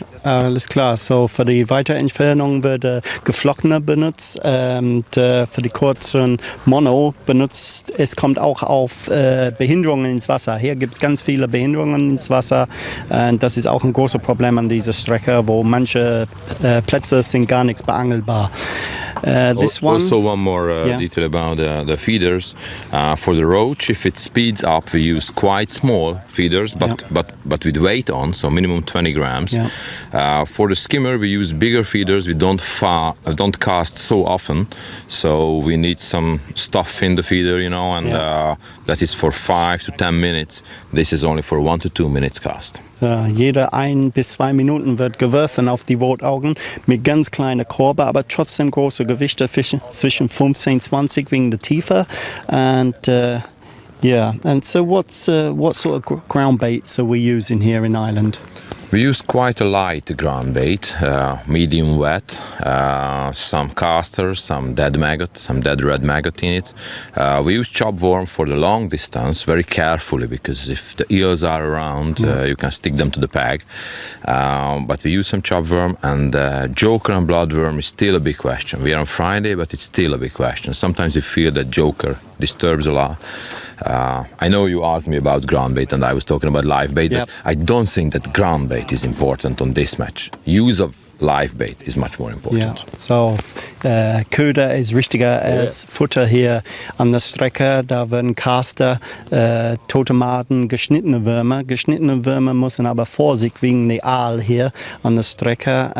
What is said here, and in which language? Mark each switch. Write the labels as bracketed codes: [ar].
[de] Alles klar, so für die Weiterentfernung wird geflockene benutzt, für die kurzen Mono benutzt. Es kommt auch auf Behinderungen ins Wasser. Hier gibt es ganz viele Behinderungen ins Wasser. Das ist auch ein großes Problem an dieser Strecke, wo manche Plätze sind gar nichts beangelbar. [en] Also one more detail about the feeders. For the roach, if it speeds up, we use quite small feeders, but with weight on, so minimum 20 grams. For the skimmer, we use bigger feeders. We don't cast so often, so we need some stuff in the feeder, you know, and that is for 5 to 10 minutes. This is only for 1 to 2 minutes cast. [de] Jede 1 bis 2 Minuten wird geworfen auf die Rotaugen mit ganz kleinen Korbe, aber trotzdem große Gewichte, zwischen 15 20 wegen der Tiefe. [en] And and so what sort of ground baits are we using here in Ireland? We use quite a light ground bait, medium wet, some casters, some dead red maggot in it. We use chopworm for the long distance, very carefully, because if the eels are around, you can stick them to the peg. But we use some chopworm, and joker and bloodworm is still a big question. We are on Friday, but it's still a big question. Sometimes we feel that joker disturbs a lot. I know you asked me about ground bait and I was talking about live bait, but I don't think that ground bait is important on this match. Use of live bait is much more important. [de] So, Köder ist wichtiger als Futter hier an der Strecke. Da werden Caster, tote Maden, geschnittene Würmer. Geschnittene Würmer müssen aber Vorsicht wegen der Aal hier an der Strecke.